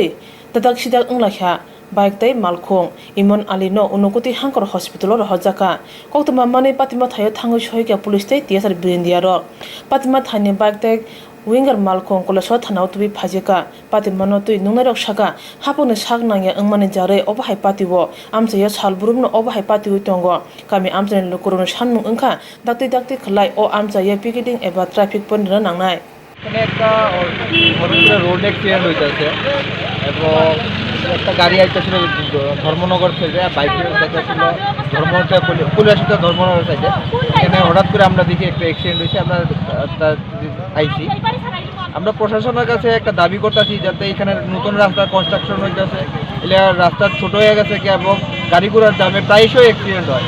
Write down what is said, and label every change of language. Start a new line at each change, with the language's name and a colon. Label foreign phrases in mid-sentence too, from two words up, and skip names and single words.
Kok Borok: dadak sidak englakha bike tai malkhung Imon Ali no unukuti hankor hospital ro hojaka Koktwma mani patima thayo thangai sohika police tai TSR Bindia ro patima thani bike tai winger malkhung kolaso thanau tubi phajeka patima no tui nungnarok saka hapone sak nangya angmani jare obahai patiwo amchaya salburum no obahai patiwi tongo kami amchani lokorno sanmung angkha dakti khlai o amchaya picketing eba
English: traffic point
Kok Borok: ra nangnai
Bangla: এখানে একটা হঠাৎ
English: road accident
Bangla: হইতেছে এবং একটা গাড়ি আইতেছিল ধর্মনগর থেকে বাইক দেখাচ্ছিল পুলিশ ধর্মনগর সাইডে এখানে হঠাৎ করে আমরা দেখি একটা অ্যাক্সিডেন্ট হয়েছে আমরা আইছি আমরা প্রশাসনের কাছে একটা দাবি করতেছি যাতে এখানে নতুন রাস্তা কনস্ট্রাকশন হইতেছে, এলে রাস্তা ছোট হয়ে গেছে কি এবং গাড়ি ঘোড়ার জামে প্রায়শই অ্যাক্সিডেন্ট হয়।